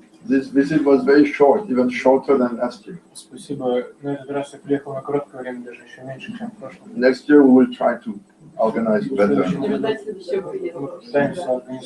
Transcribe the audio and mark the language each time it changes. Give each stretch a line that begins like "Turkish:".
English: This visit was very short, even shorter than last year.
Russian: Спасибо. На этот раз я приехал на короткое время, даже еще меньше, чем в прошлом.
English: Next year, we will try to organize better.
Russian: Мы пытаемся организовать.